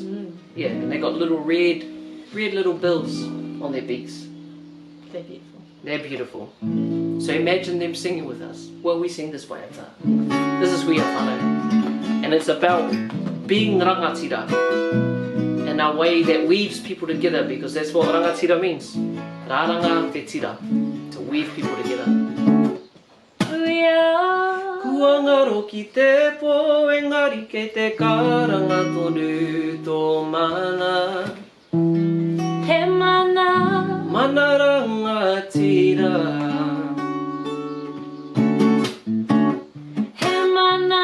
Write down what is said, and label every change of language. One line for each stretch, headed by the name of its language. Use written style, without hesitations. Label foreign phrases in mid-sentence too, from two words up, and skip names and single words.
English: Yeah, and they got little red little bills on their beaks. They're beautiful. They're beautiful. So imagine them singing with us. Well, we sing this waiata. This is We Are Whānau. And it's about being rangatira in a way that weaves people together, because that's what rangatira means.
Māori: Rāranga te tira.
English: To weave people together.
Māori: Kua ngaro ki te po, engari kei te karanga tonu tō mana. He mana. Mana rangatira. He mana.